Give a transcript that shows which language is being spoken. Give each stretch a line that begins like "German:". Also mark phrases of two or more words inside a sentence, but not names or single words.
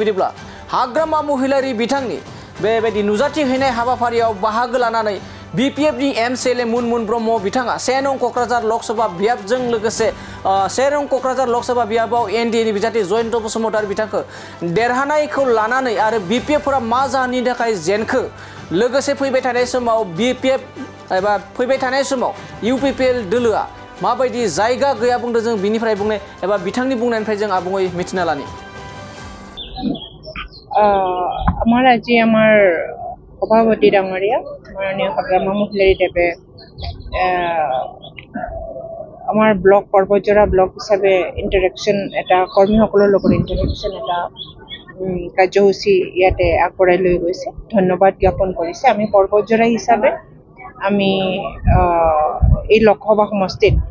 Bodo: बिदिब्ला हाग्रामा महिलारि बिथांनि बेबायदि नुजाथिहैनाय हाबाफारियाव बाहागो लानानै बिपिएफनि एमसिएलए मुनमुन ब्रह्म बिथाङा 1 नं क'क्राझार लकसभा बियाबजों लोगोसे 1 नं क'क्राझार लकसभा बियाबाव एनडिएनि बिजाथि जयन्त बसुमतारी बिथांखौ देरहानायखौ लानानै आरो बिपिएफफोरा मा जाहोननि थाखाय जेनखो लोगोसे फैबाय थानाय समाव बिपिएफ एबा फैबाय थानाय समाव इउपिपिएल दोलोआ माबायदि जायगा गैया बुंदों जों बिनिफ्राय बुंनाय एबा बिथांनि बुंनायनिफ्राय जों आबुङै मिथिना लानि
Assamese: আমার আজি আমার সভাপতি ডাঙৰীয়া মাননীয় হাগ্ৰামা মহিলাৰী দেৱে আমাৰ ব্লক পৰ্বতজৰা ব্লক হিচাপে ইণ্টাৰেকশ্যন এটা কৰ্মীসকলৰ লগত ইণ্টাৰেকশ্যন এটা কাৰ্যসূচী ইয়াতে আগবঢ়াই লৈ গৈছে ধন্যবাদ জ্ঞাপন কৰিছে আমি পৰ্বতজৰা হিচাপে আমি এই লোকসভা সমষ্টিত